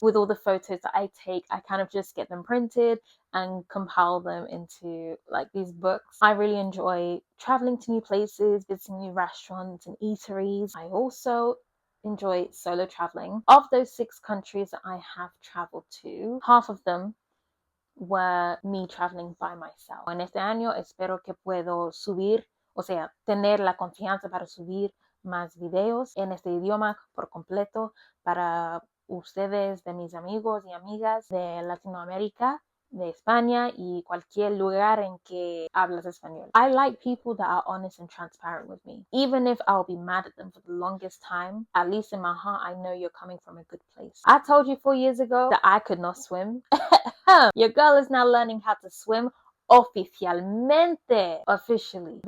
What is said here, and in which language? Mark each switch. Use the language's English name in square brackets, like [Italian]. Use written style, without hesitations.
[English] With all the photos that I take, I kind of just get them printed and compile them into like these books. I really enjoy traveling to new places, visiting new restaurants and eateries. I also enjoy solo traveling. Of those 6 countries that I have traveled to, half of them were me traveling by myself. [Spanish] En este año espero que puedo subir, o sea, tener la confianza para subir más videos en este idioma por completo para ustedes, de mis amigos y amigas de Latinoamérica, de España y cualquier lugar en que hablas español. [English] I like people that are honest and transparent with me. Even if I'll be mad at them for the longest time, at least in my heart, I know you're coming from a good place. I told you 4 years ago that I could not swim. Your girl is now learning how to swim oficialmente, officially.